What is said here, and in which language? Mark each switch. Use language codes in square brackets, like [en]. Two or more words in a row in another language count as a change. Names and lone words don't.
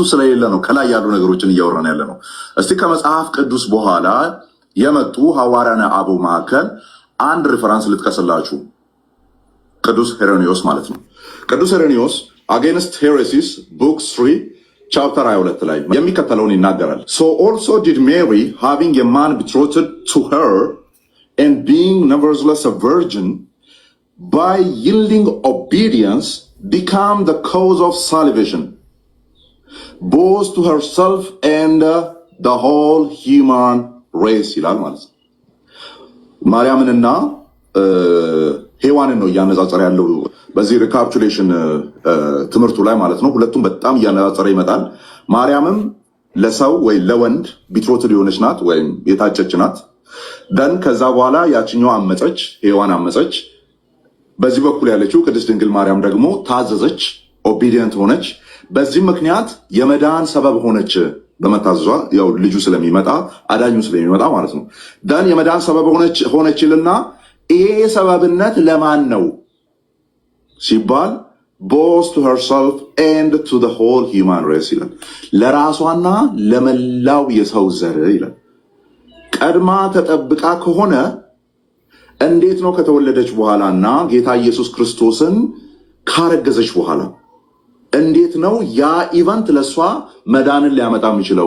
[am] ስለሌለ ነው ከላይ ያሉ ነገሮችን እያወራን ያለ ነው። እስቲ ከመጽሐፍ ቅዱስ በኋላ የመጡ ሐዋርያነ አበው መካከል አንድ ሪፈረንስ ልጥቀስላችሁ። ቅዱስ ሄሬኒዮስ ማለት ነው። ቅዱስ ሄሬኒዮስ አጌንስት ሄሬሲስ ቡክ 3 ቻፕተር 22 ላይ የሚከተለውን ይናገራል። [en] So also did Mary, having a man betrothed to her and being nevertheless a virgin, by yielding obedience become the cause of salvation, both to herself and the whole human race [am] ይላል ማለት ነው። ማርያምንና ሔዋንን ነው እያነጻጸረ ያለው በዚህ ሪካፕቹሌሽን ትምህርቱ ላይ ማለት ነው። ሁለቱም በጣም እያነጻጸረ ይመጣል። ማርያምም ለሰው ወይ ለወንድ ቢትሮትድ የሆነች ናት ወይም የታጨች ናት። ደን ከዛ በኋላ ያችኛው አመፀች፣ ሔዋን አመፀች። በዚህ በኩል ያለችው ቅድስት ድንግል ማርያም ደግሞ ታዘዘች፣ ኦቢዲየንት ሆነች። በዚህ ምክንያት የመዳን ሰበብ ሆነች። በመታዘዟ ያው ልጁ ስለሚመጣ አዳኙ ስለሚመጣ ማለት ነው። ደን የመዳን ሰበብ ሆነችልና ይሄ ሰበብነት ለማን ነው ሲባል [en] both to herself and to the whole human race [am] ይላል። ለራሷና ለመላው የሰው ዘር ይላል። ቀድማ ተጠብቃ ከሆነ እንዴት ነው ከተወለደች በኋላና ጌታ ኢየሱስ ክርስቶስን ካረገዘች በኋላ እንዴት ነው ያ ኢቨንት ለሷ መዳንን ሊያመጣ የሚችለው?